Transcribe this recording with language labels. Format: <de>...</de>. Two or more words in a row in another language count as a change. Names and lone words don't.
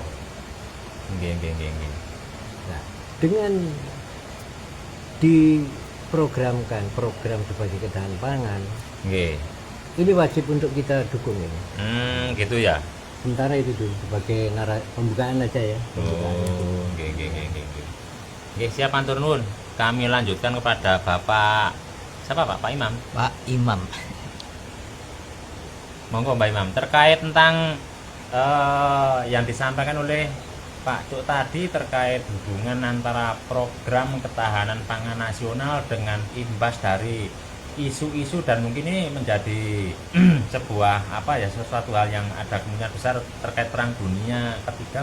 <jv>Nggih, nggih, nggih, nggih.</jv> <id>Nah, dengan diprogramkan program sebagai ketahanan pangan,</id> <jv>Nggih.</jv> <id>ini wajib untuk kita dukung ini. Gitu ya. Sementara itu dulu sebagai pembukaan aja ya. Pembukaan.</id> <jv>Oh, nggih, nggih, nggih, nggih, nggih. Nggih, siap matur nuwun.</jv> <id>Kami lanjutkan kepada Bapak siapa Pak Imam? Pak Imam. Monggo Mbak Imam, terkait tentang yang disampaikan oleh Pak Cuk tadi terkait hubungan antara program ketahanan pangan nasional dengan imbas dari isu-isu, dan mungkin ini menjadi sebuah apa ya, sesuatu hal yang ada kemungkinan besar terkait perang dunia ketiga.</id>